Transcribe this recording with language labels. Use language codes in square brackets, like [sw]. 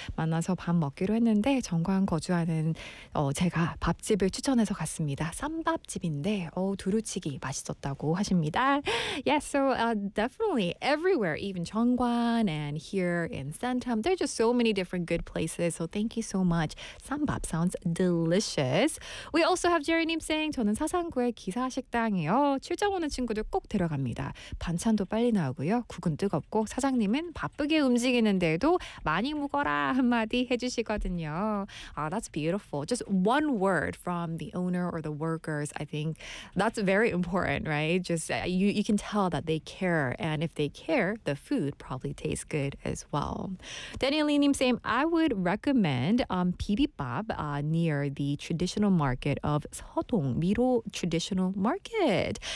[ko] 만나서 밥 먹기로 했는데 정관 거주하는 제가 밥집을 추천해서 갔습니다. 쌈밥집인데 두루치기 맛있었다고 하십니다. [en] Yeah, so definitely everywhere, even 정관 and here in Santam. There's just so many different good places. So thank you so much. Sambap sounds delicious. We also have Jerry Nim saying, [ko] 저는 사상구의 기사 식당이요. 출장 오는 친구들 꼭 데려갑니다. 반찬도 빨리 나오고요. 국은 뜨겁고 사장님은 바쁘게 움직이는데도 많이 묵어라 한마디 해주시거든요. [en] Oh, that's beautiful. Just one word from the owner or the workers. I think that's very important, right? Just you can tell that they care. And if they care, the food probably tastes good as well. Daniel Lee Nim saying, I would recommend bibimbap near the traditional market of Seodong, Miro traditional market.